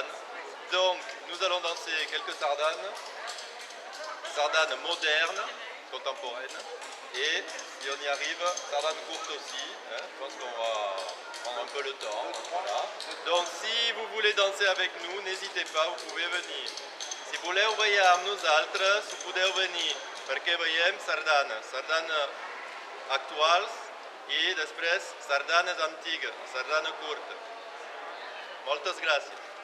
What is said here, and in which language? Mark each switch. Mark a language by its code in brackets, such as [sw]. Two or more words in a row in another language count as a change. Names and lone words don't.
[fr] Donc, nous allons danser quelques sardanes modernes, contemporaines, et si on y arrive, sardanes courtes aussi. Hein, je pense qu'on va prendre un peu le temps. Voilà. Donc, si vous voulez danser avec nous, n'hésitez pas, vous pouvez venir. [ca] Si voleu veure amb nosaltres, podeu venir, perquè veiem sardanes actuals i després sardanes antigues, sardana curta. Moltes gràcies.